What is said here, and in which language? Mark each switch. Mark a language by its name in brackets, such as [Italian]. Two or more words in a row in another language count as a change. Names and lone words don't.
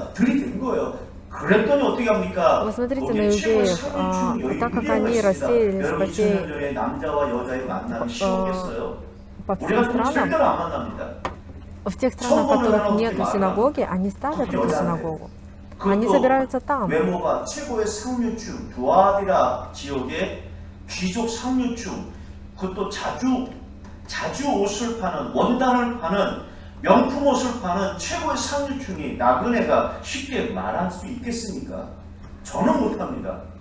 [Korean] 들이댄 거예요. 그랬더니 어떻게 합니까? [Russian] Вы смотрите на иудеев, так как они рассеялись по всей [Korean] 남자와 여자의 만남이 쉬웠겠어요? [Russian] по всем странам, в тех странах, в которых нет синагоги, они ставят эту синагогу. Они собираются там. [Korean] 외모가 최고의 상류층, 두아디라 지역의 귀족 상류층, 그것도 자주 옷을 파는, 원단을 파는, 명품 옷을 파는 최고의 상류층이 나그네가 쉽게 말할 수 있겠습니까? 저는 못합니다.